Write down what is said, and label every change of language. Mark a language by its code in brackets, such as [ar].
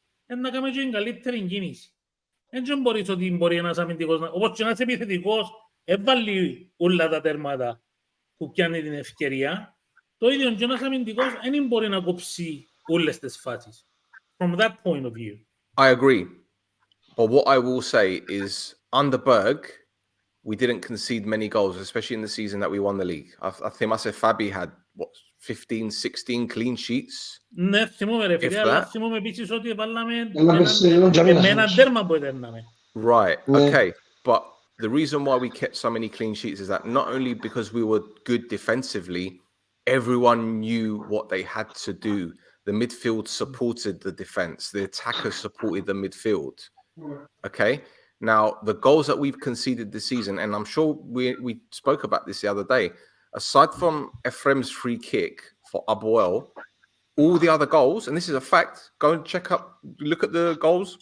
[el] Να κάνουμε και την καλύτερη κίνηση. Δεν μπορείς ότι μπορεί ένας αμυντικός, όπως και ένας επιθετικός, έβαλει όλα τα τέρματα που πιάνει την ευκαιρία. Το ίδιο και ένας αμυντικός δεν μπορεί να κόψει όλες τις φάσεις. [en] From that point of view. I agree. But what I will say is, under Berg, we didn't concede many goals, especially in the season that we won the league. I think I said Fabi had, 15, 16 clean sheets? [el] Ναι, θυμούμαι ρε φίλε, αλλά θυμούμαι επίσης ότι έβαλαμε ένα τέρμα που έδερναμε. [en] Right, okay. But the reason why we kept so many clean sheets is that not only because we were good defensively, everyone knew what they had to do. The midfield supported the defense. The attackers supported the midfield. Okay. Now, the goals that we've conceded this season, and I'm sure we spoke about this the other day, aside from Ephraim's free kick for Abuel, all the other goals, and this is a fact, go and check up, look at the goals.